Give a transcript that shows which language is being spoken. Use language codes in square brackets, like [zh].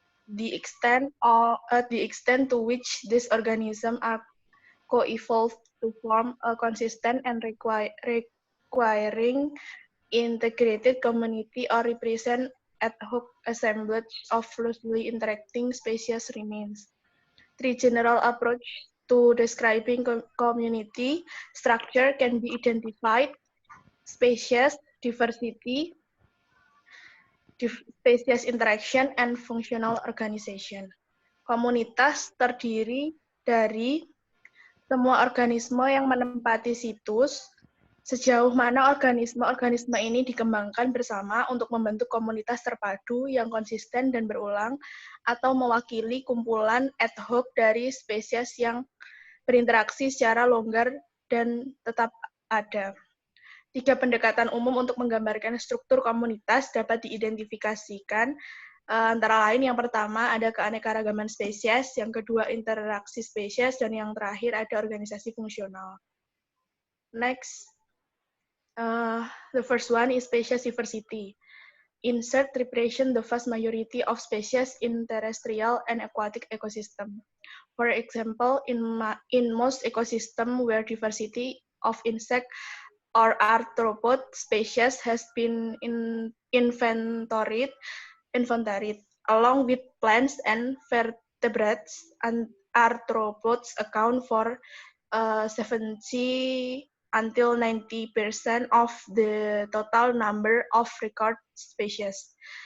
[en] The extent to which these organisms are co-evolved to form a consistent and requiring integrated community or represent ad hoc assemblage of loosely interacting species remains. Three general approach to describing community structure can be identified: species, diversity, species interaction, and functional organization. [id] Komunitas terdiri dari semua organisme yang menempati situs. Sejauh mana organisme-organisme ini dikembangkan bersama untuk membentuk komunitas terpadu yang konsisten dan berulang, atau mewakili kumpulan ad hoc dari spesies yang berinteraksi secara longgar dan tetap ada. 3 pendekatan umum untuk menggambarkan struktur komunitas dapat diidentifikasikan. Antara lain, yang pertama ada keanekaragaman spesies, yang kedua interaksi spesies, dan yang terakhir ada organisasi fungsional. [en] Next. The first one is species diversity. Insert represent the vast majority of species in terrestrial and aquatic ecosystem. For example, in most ecosystem where diversity of insect or arthropod species has been inventoried, along with plants and vertebrates, and arthropods account for 70 until 90% of the total number of record species.